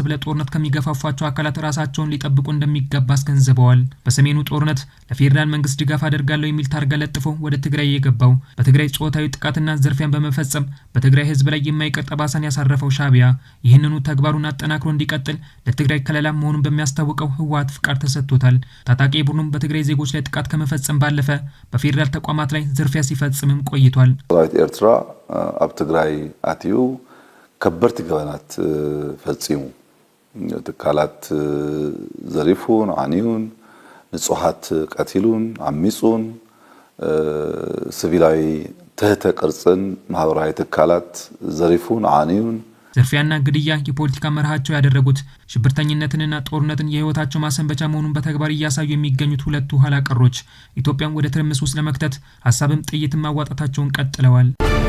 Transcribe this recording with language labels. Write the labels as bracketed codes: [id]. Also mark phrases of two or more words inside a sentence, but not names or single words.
[am] ለጦርነት ከሚገፋፏቸው አካላት ራሳቸውን ሊጠብቁ እንደሚገባ አስገንዝበዋል። በሰሜኑ ጦርነት ለፌዴራል መንግስት ድጋፍ አደርጋለሁ የሚል ታርጋ ለጥፎ ወደ ትግራይ የገባው በትግራይ ጾታዊ ጥቃትና ዝርፊያን በመፈጸም በትግራይ ህዝብ ላይ የማይቀር ጠባሳን ያሳረፈው ሻዕቢያ ይህንኑ ተግባሩን አጠናክሮ እንዲቀጥል ለትግራይ ከለላ መሆኑን በሚያስታውቀው ህወሓት ፍቃድ ተሰጥቶታል። ታጣቂ ቡድኑም በትግራይ ዜጎች ላይ ጥቃት ከመፈጸም ባለፈ በፌዴራል ተቋማት ላይ ዝርፊያ ሲፈጽምም ቆይቷል። [ti] ሰራዊት ኤርትራ ኣብ ትግራይ አትዩ ከበርቲ ገበናት ፈጺሙ ትካላት ዘሪፉን ዓንዩን ንጹሃት ቀቲሉን አሚጹን ሲቪላዊ ትህተ ቅርጽን ማህበራዊ ትካላት ዘሪፉን ዓንዩን [am] ዝርፊያና ግድያ የፖለቲካ መርሃቸው ያደረጉት ሽብርተኝነትንና ጦርነትን የህይወታቸው ማሰንበቻ መሆኑን በተግባር እያሳዩ የሚገኙት ሁለቱ ኋላ ቀሮች ኢትዮጵያን ወደ ትርምስ ውስጥ ለመክተት ሀሳብም ጥይትም ማዋጣታቸውን ቀጥለዋል።